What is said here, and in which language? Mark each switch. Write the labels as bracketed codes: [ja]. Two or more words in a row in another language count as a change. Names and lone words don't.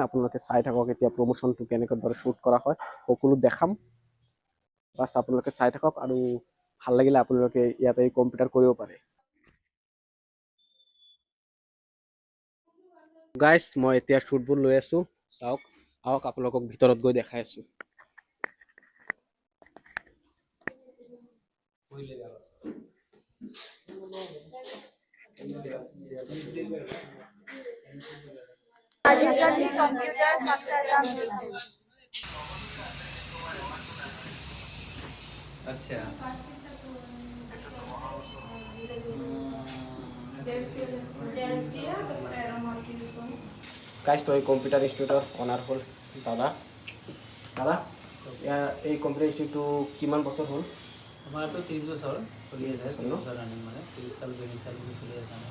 [as] আপোনালোকে চাই থাকক এতিয়া প্ৰমোশ্যনটো কেনেকৈ দৰে শ্বুট কৰা হয়, সকলো দেখাম। বাছ আপোনালোকে চাই থাকক, আৰু ভাল লাগিলে আপোনালোকে ইয়াতে কম্পিউটাৰ কৰিব পাৰে। গাইজ মই এতিয়া শ্বুটবোৰ লৈ আছোঁ। চাওক, আহক আপোনালোকক ভিতৰত গৈ দেখাই আছোঁ। [hi] राजीव गांधी कंप्यूटर साक्षरता मिशन। अच्छा [as] গাইজ তো এই কম্পিউটাৰ ইনষ্টিটিউটৰ অনাৰ হ'ল দাদা। দাদা, এই কম্পিউটাৰ ইনষ্টিটিউটটো কিমান বছৰ হ'ল? আমাৰ তো 30 বছৰ চলি আছে। 30 বছৰ ৰানিং, মানে 30 সাল 32 সাল চলি আছে আমাৰ।